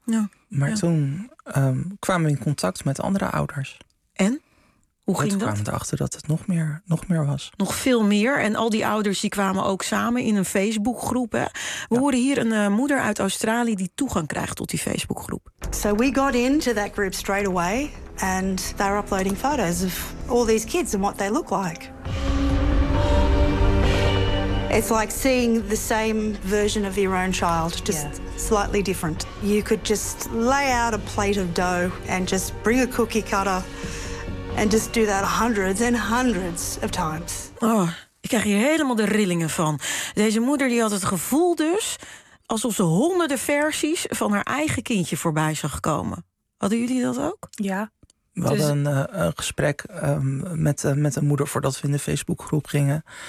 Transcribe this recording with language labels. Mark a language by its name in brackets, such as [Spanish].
[Dutch] Ja. Maar ja. Toen kwamen we in contact met andere ouders. En? Hoe ging dat? Toen kwamen we erachter dat het nog meer was. Nog veel meer. En al die ouders die kwamen ook samen in een Facebookgroep. Hè? We horen hier een moeder uit Australië die toegang krijgt tot die Facebookgroep. [English] So we got into that group straight away. And they're uploading photos of all these kids and what they look like. It's like seeing the same version of your own child, just slightly different. You could just lay out a plate of dough and just bring a cookie cutter and just do that hundreds and hundreds of times. [Dutch] Oh, ik krijg hier helemaal de rillingen van. Deze moeder die had het gevoel dus alsof ze honderden versies van haar eigen kindje voorbij zag komen. Hadden jullie dat ook? Ja. We hadden een gesprek met een moeder voordat we in de Facebookgroep gingen.